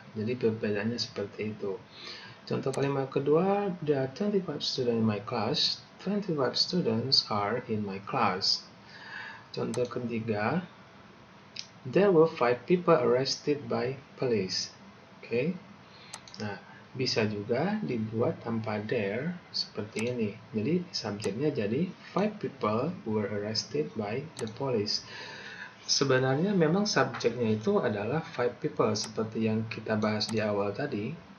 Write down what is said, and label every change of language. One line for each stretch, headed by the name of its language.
Indonesian: Jadi perbedaannya seperti itu. Contoh kalimat kedua,
English: there are 25 students in my class. 25 students are in my class.
Indonesian: Contoh ketiga,
English: there were 5 people arrested by police.
Indonesian: Oke. Nah, bisa juga dibuat tanpa there seperti ini. Jadi subjeknya jadi
English: 5 people were arrested by the police.
Indonesian: Sebenarnya memang subjeknya itu adalah 5 people seperti yang kita bahas di awal tadi.